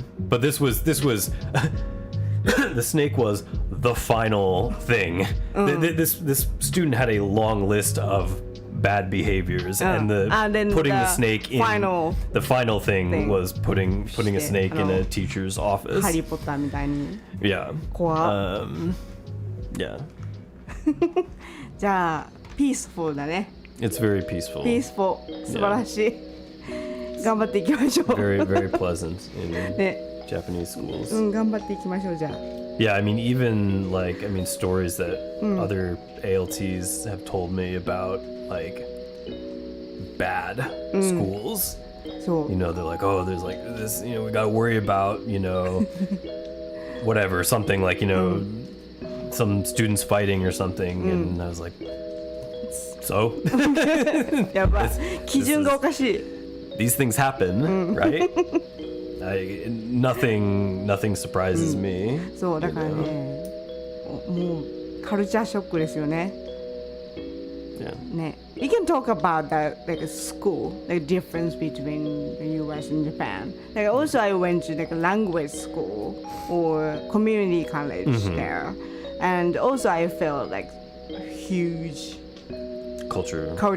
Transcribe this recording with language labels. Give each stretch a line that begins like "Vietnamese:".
English: But this was the snake was the final thing. This student had a long list of bad behaviors, and then putting the the snake in final the final thing was putting a snake in a teacher's
Japanese: ハ
English: office.
Japanese: リー・ポッターみたいに。
English: Yeah.
Japanese: 怖っ。
English: Yeah.
Japanese: じゃあピースフォルだね。
English: It's very peaceful.
Japanese: ピースフォル素晴らしい。頑張っていきましょう。
English: Very very pleasant in
Japanese: ね、
English: Japanese schools.
Japanese: うん、頑張っていきましょうじゃあ。
English: Yeah, I mean, even like, I mean, stories that other ALTs have told me about, like, bad schools.
Japanese: そう
English: You know, they're like, oh, there's like this, you know, we gotta worry about, you know, whatever, something like, you know, some students fighting or something. And I was like, so?
Japanese: やばい基準がおかしい
English: These things happen, right? Nothing surprises me.
Japanese: そうだからねもうカルチャーショックですよね
English: Yeah. ね We can talk about that like a school like difference between the US and Japan like also I went to like a language school or community college there and also I felt like a huge culture